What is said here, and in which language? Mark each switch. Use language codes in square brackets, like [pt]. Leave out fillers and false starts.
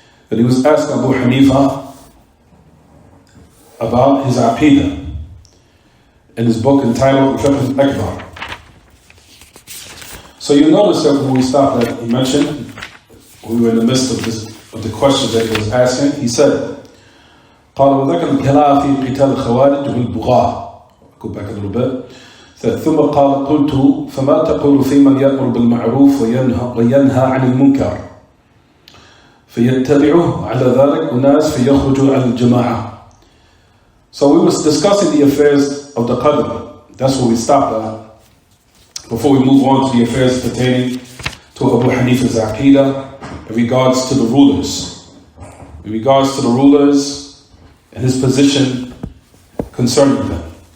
[en] And he was asking Abu Hanifa about his Aqidah in his book entitled Al-Fiqh al-Akbar. So you notice that when we stopped at, he mentioned, we were in the midst of the questions that he was asking. He said, [ar] قال وذكر الكلام في قتال الخوارج والبغاة. [en] Go back a little bit. [ar] ثم قال قلت فما تقول في من يأمر بالمعروف وينهى عن المنكر فيتبعه على ذلك أناس فيخرجوا عن الجماعة. [en] So we were discussing the affairs of the Qadr. That's where we stopped at. Before we move on to the affairs pertaining to Abu Hanifa's Aqidah in regards to the rulers. In regards to the rulers and his position concerning them.